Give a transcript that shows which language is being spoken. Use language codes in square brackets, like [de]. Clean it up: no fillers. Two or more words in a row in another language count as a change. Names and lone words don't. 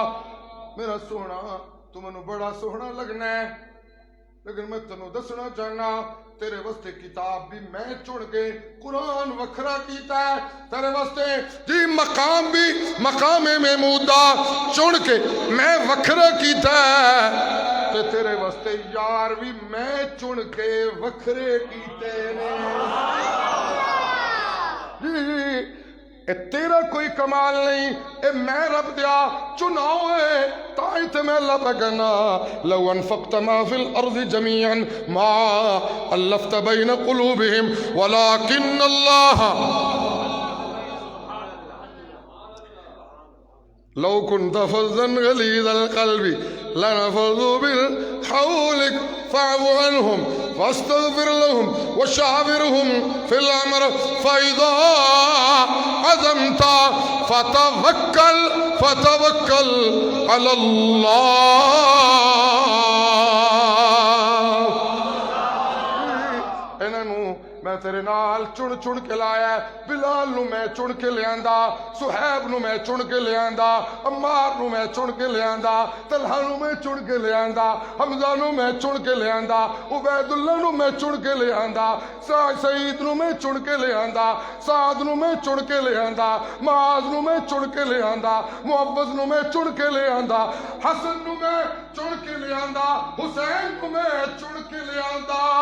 [pa] میرا سوہنا تو مینو بڑا سوہنا لگنا ہے لیکن میں تینو دسنا چاہنا تیرے واسطے کتاب بھی میں چن کے قرآن وکھرا کیتا ہے تیرے واسطے جی مقام بھی مقام محمودہ چن کے میں وکھرا کیتا ہے تے تیرے واسطے یار بھی میں چن کے وکھرے کیتے نے جی اے تیرا کوئی کمال نہیں اے میں رب دیا چناؤ ہے تائی تے میں اللہ پے کہنا [ar] لو أنفقت ما في الأرض جميعا ما ألفت بين قلوبهم ولكن الله لو كنت فظا غليظ القلب لنفضوا من حولك فاعف عنهم واستغفر لهم وشاورهم في الأمر فإذا عزمت فتوكل على الله. [pa] میں تیرے نال چن کے لایا ہے. بلال نو میں چن کے لے آندا, صہیب نو میں چن کے لے آندا, عمار نو میں چن کے لے آندا, طلحہ نو میں چن کے لے آندا, حمزہ نو میں چن کے لے آندا, عبید اللہ نو میں چن کے لے آندا, سعید نو میں چن کے لے آندا, سعد نو میں چن کے لے آندا, معاذ نو میں چن کے لے آندا, معوذ نو میں چن کے لے آندا, حسن نو میں چن کے لے آندا, حسین نو میں چن کے لے آندا,